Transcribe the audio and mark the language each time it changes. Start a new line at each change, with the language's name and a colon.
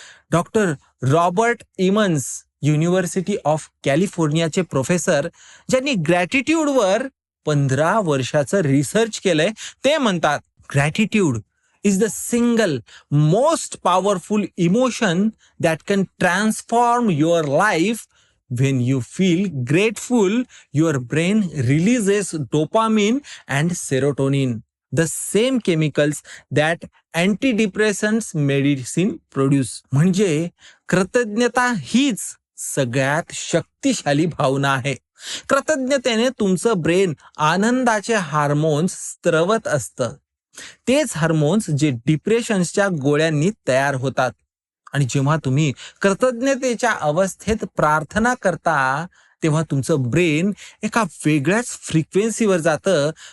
Marathi: Doctor Robert इमन्स, university of कॅलिफोर्नियाचे professor, ज्यांनी ग्रॅटिट्यूडवर 15 वर्षाचं research केलंय, ते म्हणतात gratitude
English: is the single most powerful emotion that can transform your life. When you feel grateful, your brain releases dopamine and serotonin, the same chemicals that antidepressants medicine produce.
Marathi: म्हणजे कृतज्ञता हीच सगळ्यात शक्तिशाली भावना आहे. कृतज्ञतेने तुमचं ब्रेन आनंदाचे हार्मोन्स स्त्रवत असतं. तेच हार्मोन्स जे डिप्रेशनच्या गोळ्यांनी तयार होतात. आणि जेव्हा तुम्ही कृतज्ञतेच्या अवस्थेत प्रार्थना करता तेव्हा तुमचं ब्रेन एका वेगळ्याच फ्रिक्वेन्सीवर जातं.